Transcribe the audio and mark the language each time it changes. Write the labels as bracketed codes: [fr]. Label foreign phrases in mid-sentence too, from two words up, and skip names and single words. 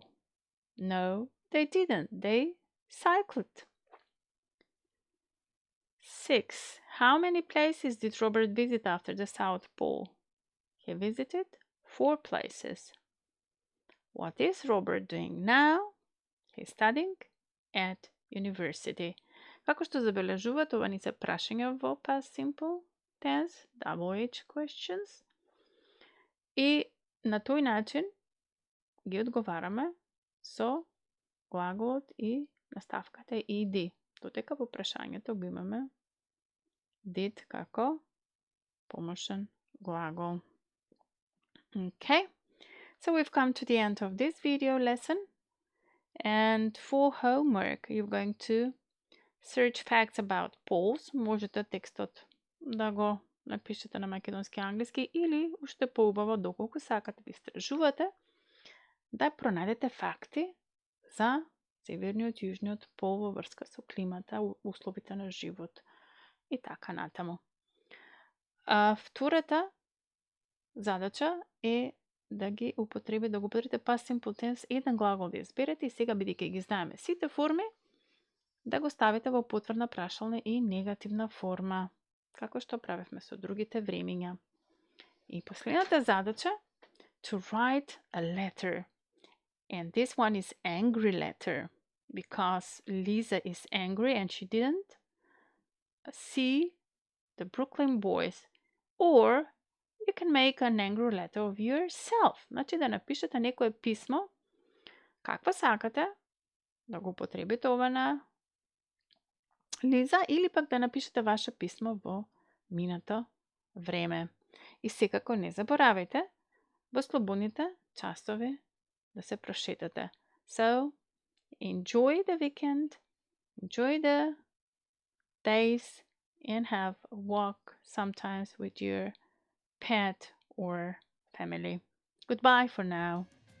[en] No, they didn't. They cycled. 6. How many places did Robert visit after the South Pole? He visited 4 places. What is Robert doing now? He's studying at university. [mk] Како што забележувате, ова не се прашања во [en] past simple, tense, double H questions. [mk] И на тој начин ги одговараме со глаголот и наставката ed. Додека во прашањето го имаме did како помошен глагол. [en] Okay, so we've come to the end of this video lesson. And for homework, you're going to search facts about polls. [mk] Можете текстот да го напишете на македонски англиски или уште поубаво доколку сакате да истражувате, да пронајдете факти за северниот и јужниот пол во врска со климата, условите на живот и така натаму. Втората задача е да го употребите [en] past simple tense, [mk] еден глагол да изберете и сега бидејќи ги знаеме сите форми, да го ставите во потврдна прашална и негативна форма, како што правевме со другите времиња. И последната задача, [en] to write a letter. And this one is angry letter, because Lisa is angry and she didn't see the Brooklyn boys. Or you can make an angry letter of yourself. [mk] Значи да напишете некое писмо, каква сакате, да го употребите ова на Лиза, или пак да напишете ваше писмо во минато време. И секако не заборавајте во слободните часови да се прошетате. [en] So, enjoy the weekend, enjoy the days, and have a walk sometimes with your pet or family. Goodbye for now.